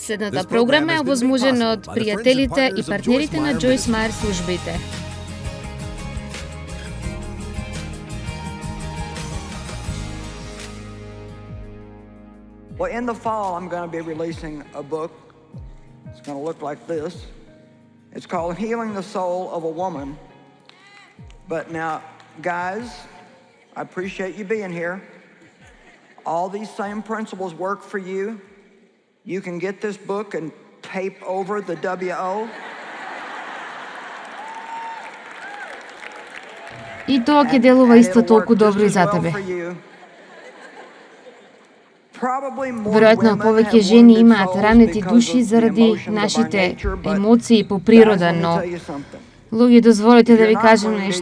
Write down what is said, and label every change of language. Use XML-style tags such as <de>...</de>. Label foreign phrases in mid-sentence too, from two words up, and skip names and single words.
<mk>Следната програма е овозможена од пријателите и партнерите на Joyce Meyer службите.</mk> <en>Well, in the fall, I'm going to be releasing a book. It's going to look like this. It's called Healing the Soul of a Woman. But now, guys, I appreciate you being here. All these same principles work for you. You can get this book and tape over the WO.</en> <mk>И тоа ќе делува исто толку добро и за тебе. Веројатно повеќе жени имаат ранети души заради нашите емоции по природа, но луѓе, дозволете да ви кажам нешто.</mk>